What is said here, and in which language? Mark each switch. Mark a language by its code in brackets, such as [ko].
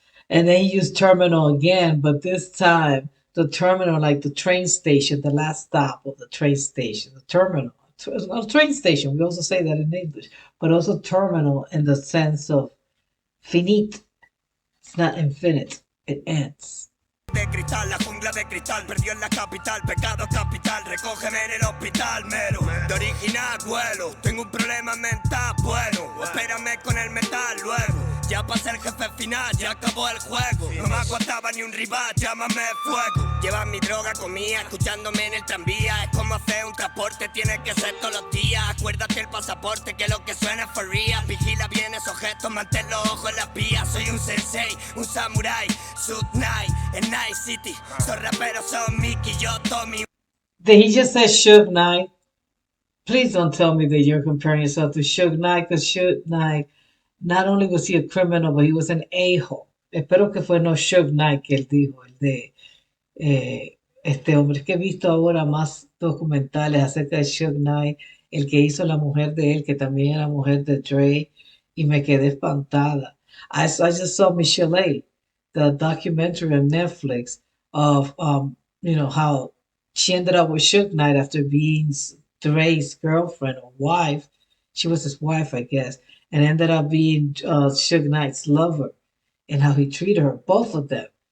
[en] And then he used terminal again, but this time the terminal, like the train station, the last stop of the train station, the terminal. It's not a train station, we also say that in English, but also terminal in the sense of finite. It's not infinite, it ends. [es] De cristal, la jungla de cristal, perdió en la capital, pecado capital, recógeme en el hospital, mero, de original vuelo, tengo un problema mental, bueno, espérame con el metal luego, ya pasé el jefe final, ya acabó el juego, no me aguantaba ni un rival, llámame fuego, llevan mi droga comía, escuchándome en el tranvía, es como hacer un transporte, tiene que ser todos los días, acuérdate el pasaporte, que lo que suena es [en] for real, [es] vigila bien esos gestos, mantén los ojos en las vías, soy un sensei, un samurái, Sud Night, en Night City, son raperos, son Mickey, yo Tommy. [en] Did he just say Suge Knight? Please don't tell me that you're comparing yourself to Suge Knight, because Suge Knight, not only was he a criminal, but he was an a-hole. [es] Espero que fue no Suge Knight que él dijo, el de este hombre. Es que he visto ahora más documentales acerca de Suge Knight, el que hizo la mujer de él, que también era mujer de Dre, y me quedé espantada. [en] I just saw Michelle, the documentary on Netflix of, how she ended up with Suge Knight after being Dre's girlfriend or wife. She was his wife, I guess, and ended up being Suge Knight's lover, and how he treated her, both of them.